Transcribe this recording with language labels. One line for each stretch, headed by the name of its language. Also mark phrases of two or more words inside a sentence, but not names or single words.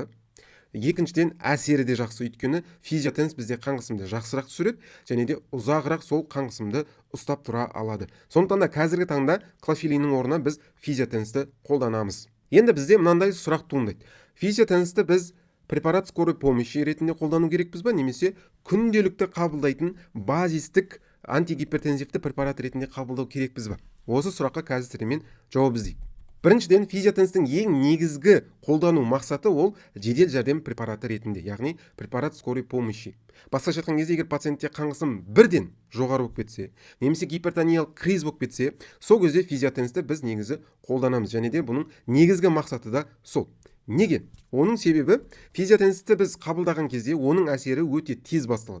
Kazakh: Екіншіден әсері де жақсы. Өйткені физиотенс бізде қан қысымды жақсырақ түсіреді, және де ұзағырақ сол қан қысымды ұстап тұра алады. Сондықтан да қазіргі таңда клофелиннің орнына біз физиотенсті қолданамыз. Енді бізде мынандай сұрақ туындайды. Физиотенсті біз препарат
Russian: скорой помощи
Kazakh: ретінде қолдану керекпіз ба, немесе күнделікті қабылдайтын базистік антигипертензивті препарат ретінде қабылдау керекпіз ба? Осы сұраққа қазір мен жауап іздейік. Біріншіден, физиотенстің ең негізгі қолдану мақсаты ол жедел жәрдем препараты ретінде, яғни препарат
Russian: скорой помощи.
Kazakh: Басқаша айтқан кезде, егер пациентте қан қысым бірден жоғары болып кетсе, немесе гипертониялық криз болып кетсе, сол кезде физиотенсті біз негізі қолданамыз, және де бұның негізгі мақсаты да сол. Неге? Оның себебі физиотенсті біз қабылдаған кезде оның әсері өте тез басталады.